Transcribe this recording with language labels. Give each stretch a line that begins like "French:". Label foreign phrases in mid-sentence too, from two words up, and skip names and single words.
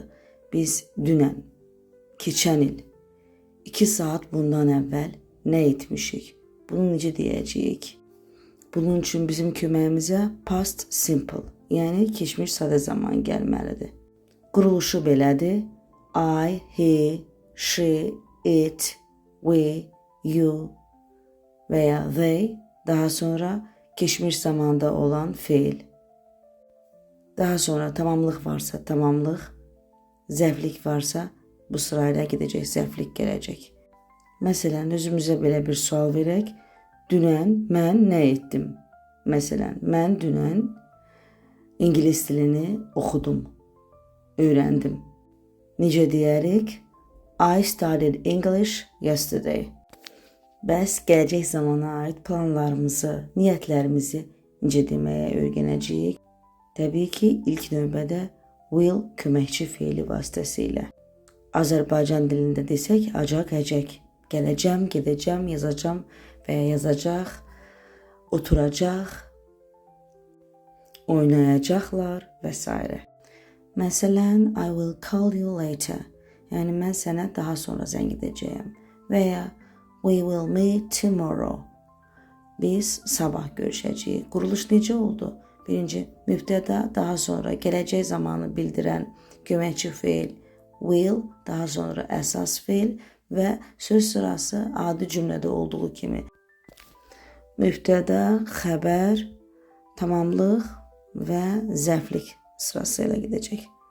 Azerbaijani: Biz dünən, keçən il, 2 saat bundan əvvəl nə etmişik? Bunu necə deyəcəyik? Bunun üçün bizim köməyimizə
English: past simple,
Azerbaijani: yəni keçmiş sadə zaman gəlməlidir. Quruluşu belədir.
English: I, he, she, it, we, you
Azerbaijani: və ya they, daha sonra keçmiş zamanda olan feil. Daha sonra tamamlıq varsa tamamlıq, zərflik varsa bu sırayla gedəcək, zərflik gələcək. Məsələn, özümüzə belə bir sual verək. Dünən mən nə etdim? Məsələn, mən dünən ingilis dilini oxudum, öyrəndim. Necə deyərik?
English: I studied English yesterday.
Azerbaijani: Bəs gələcək zamana aid planlarımızı, niyyətlərimizi necə deməyə öyrənəcəyik? Təbii ki, ilk növbədə will köməkçi feili vasitəsilə. Azərbaycan dilində desək, acaq, əcək. Gələcəm, gedəcəm, yazacam və ya yazacaq, oturacaq, oynayacaqlar və s. Məsələn,
English: I will call you later.
Azerbaijani: Yəni, mən sənə daha sonra zəng edəcəyəm. Və ya
English: we will meet tomorrow.
Azerbaijani: Biz sabah görüşəcəyik. Quruluş necə oldu? Birinci, mübtəda, daha sonra gələcək zamanı bildirən köməkçi feil will, daha sonra əsas feil və söz sırası adi cümlədə olduğu kimi mübtəda, xəbər, tamamlıq və zərflik sırası ilə gedəcək.